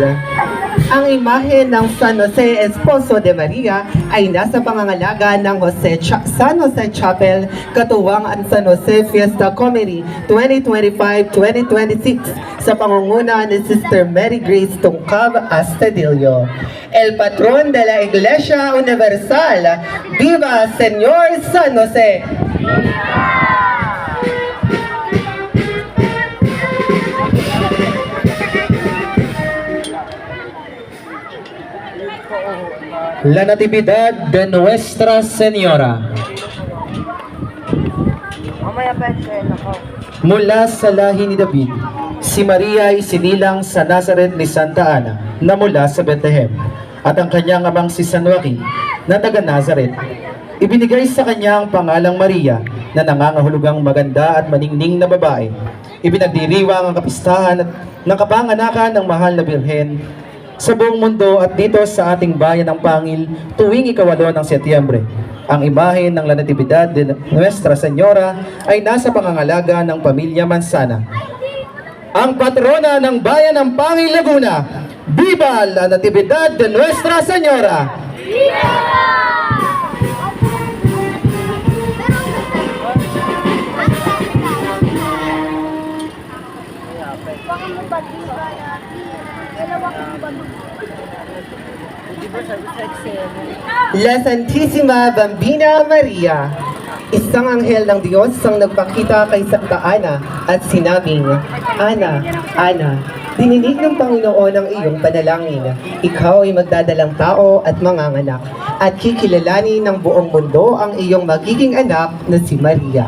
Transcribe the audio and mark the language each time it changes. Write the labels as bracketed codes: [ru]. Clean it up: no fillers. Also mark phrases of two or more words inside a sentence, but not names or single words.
[tl] Ang imahe ng San Jose Esposo de Maria ay nasa pangangalaga ng San Jose Chapel, katuwang ang San Jose Fiesta Comedy 2025-2026 sa pangunguna ni Sister Mary Grace Tungcab Astudillo. [es] El Patron de la Iglesia Universal, Viva Señor San Jose! [tl] La Natividad de Nuestra Señora. Mula sa lahi ni David, si Maria ay sinilang sa Nazaret ni Santa Ana na mula sa Bethlehem, at ang kanyang amang si San Joaquin na taga Nazaret. Ibinigay sa kanya ang pangalang Maria na nangangahulugang maganda at maningning na babae. Ibinagdiriwang ang kapistahan ng kapanganakan ng mahal na Birhen sa buong mundo at dito sa ating bayan ng Pangil tuwing ika-8 ng Setyembre. Ang imahe ng La Natividad de Nuestra Señora ay nasa pangangalaga ng pamilya Mansana. Ang patrona ng bayan ng Pangil, Laguna, [es] Viva La Natividad de Nuestra Señora! Viva! [tl] La Santísima Bambina Maria, isang anghel ng Diyos ang nagpakita kay Santa Ana at sinabing, Ana, Ana, dininig ng Panginoon ang iyong panalangin. Ikaw ay magdadalang tao at manganganak, at kikilalanin ng buong mundo ang iyong magiging anak na si Maria.